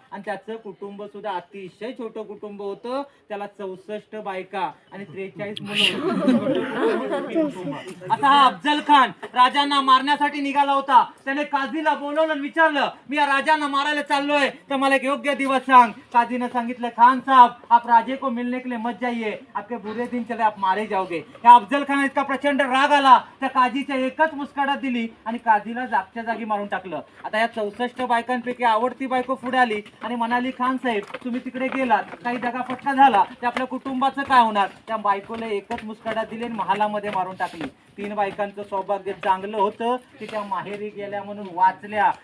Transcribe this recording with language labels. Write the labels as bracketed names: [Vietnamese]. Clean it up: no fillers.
[Marathi] आणि त्याचं कुटुंब सुद्धा अतिशय छोटं कुटुंब होतं. त्याला 64 बायका आणि 43 मुलं. आता हा अफजल खान राजांना मारण्यासाठी निघाला होता. त्याने काझीला बोलवलं आणि विचारलं, मी या राजांना मारायला चाललोय, तर मला एक योग्य दिवस सांग. काझीने सांगितलं, [Hindi] खान साहब आप राजे को मिलने के लिए मत जाइए, आपके बुरे दिन चले, आप मारे जाओगे. [Marathi] या अफजल खान इतका प्रचंड राग आला त्या काझीच्या एकच मुस्काटात दिली आणि काझीला जागच्या जागी मारून टाकलं. आता या 64 बायकांपैकी आवडती बायको पुढे आली आणि म्हणाली, खान साहेब तुम्ही तिकडे गेलात, काही जागा फटका झाला, ते आपल्या कुटुंबाचं काय होणार. त्या बायकोला एकच मुस्काटात दिली आणि महालामध्ये मारून टाकली. 3 बायकांचं सौभाग्य चांगलं होतं की त्या माहेरी गेल्या म्हणून वाचल्या.